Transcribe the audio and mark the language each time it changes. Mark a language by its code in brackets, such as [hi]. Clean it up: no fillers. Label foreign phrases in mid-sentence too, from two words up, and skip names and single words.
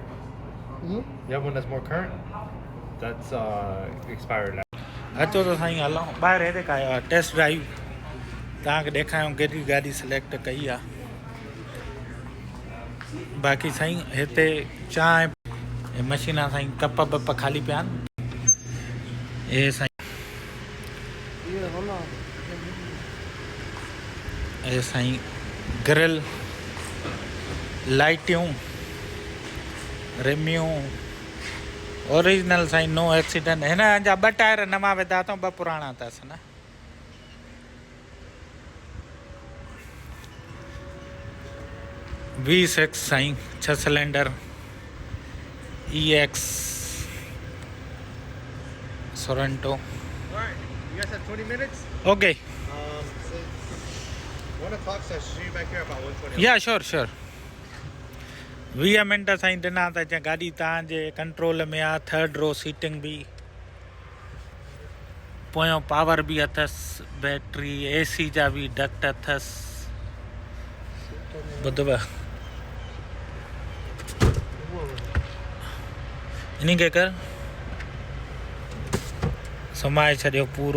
[en] Hmm? You have one that's more current? That's expired now. [sd] अचो त साईं हलूं ॿाहिरि हेॾे का आयो आहे [en] test drive [sd] तव्हांखे ॾेखारियूं कहिड़ी गाॾी सिलेक्ट कई आहे। बाक़ी साईं हिते चांहि मशीन आहे साईं, कप बप ख़ाली पिया आहिनि। हे साईं हे साईं ग्रिल लाइटियूं रिमियूं ओरिजिनल साईं [en] no accident. [sd] हिन जा 2 टायर नवां विधा अथऊं, 2 पुराणा अथसि न। V6 साईं 6 सिलेंडर EX Sorento। [en] All right. You guys have 20 minutes? ओके 1 o'clock, so I should see you back here about 1:20. yeah sure [sd] 20 मिंट साईं ॾिना त अचे गाॾी तव्हांजे कंट्रोल में आहे। [en] 3rd row seating [sd] बि, पोयों पावर बि अथसि, बैटरी AC जा बि डक्ट अथसि। ॿुधव इन खे कर समाए छॾियो पूरो।